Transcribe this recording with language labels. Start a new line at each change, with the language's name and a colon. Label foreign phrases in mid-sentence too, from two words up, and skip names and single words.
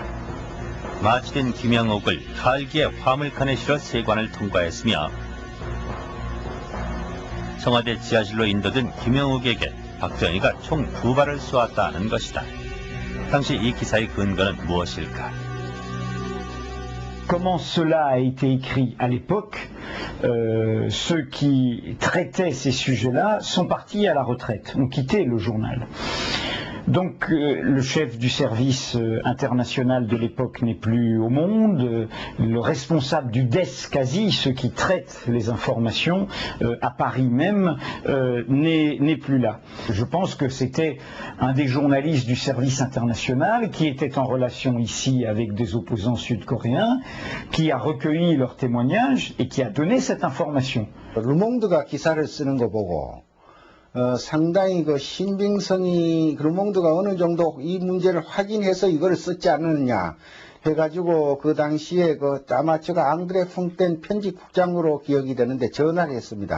Korean: 마취된 김영욱을 칼기에 화물칸에 실어 세관을 통과했으며 청와대 지하실로 인도된 김영욱에게 박정희가 총 2발을 쏘았다는 것이다. 당시 이 기사의 근거는 무엇일까?
French: Comment cela a été écrit à l'époque, ceux qui traitaient ces sujets-là sont partis à la retraite, ont quitté le journal. Donc le chef du service international de l'époque n'est plus au monde, le responsable du DES quasi, ceux qui traitent les informations à Paris même, n'est plus là. Je pense que c'était un des journalistes du service international qui était en relation ici avec des opposants sud-coréens, qui a recueilli leurs témoignages et qui a donné cette information.
Korean: 르몽드가 기사를 쓰는 거 보고 상당히 그 신빙성이 르몽드가 어느 정도 이 문제를 확인해서 이걸 썼지 않느냐 해가지고 그 당시에 아마 제가 앙드레 퐁텐 편집국장으로 기억이 되는데 전화를 했습니다.